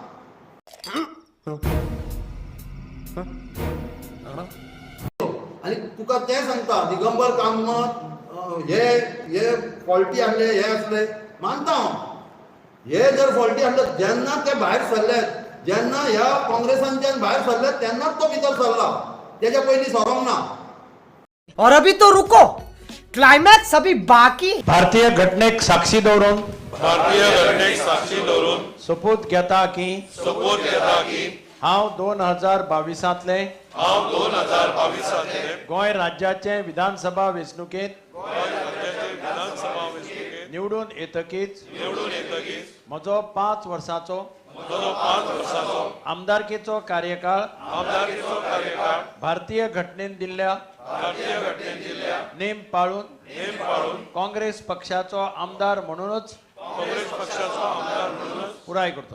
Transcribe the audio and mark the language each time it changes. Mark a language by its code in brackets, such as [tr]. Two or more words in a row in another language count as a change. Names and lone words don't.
[kok] आनी तुका तें सांगता, दिगंबर कामत हे फॉल्टी आहले, हे आसले मानता हांव, हे जर फॉल्टी आहले जेन्ना ते भायर सरले, जेन्ना ह्या काँग्रेसांच्यान भायर सरले तेन्नाच तो भितर सरला, तेज्या पयलीं सरोंक ना. [hi] और अभी तो रुको, क्लाइमॅक्स अभी बाकी. [kok] भारतीय घटनेक साक्षी दवरून सोपूत घेता की हांव 2022 गोंय राज्याचे विधानसभा वेंचणुकेत निवडून येतकीच म्हजो 5 वर्सांचो आमदारकीचो कार्यकाळ भारतीय घटनेन दिल्ल्या नेम पाळून काँग्रेस पक्षाचो आमदार म्हणूनच पुराय करतलो.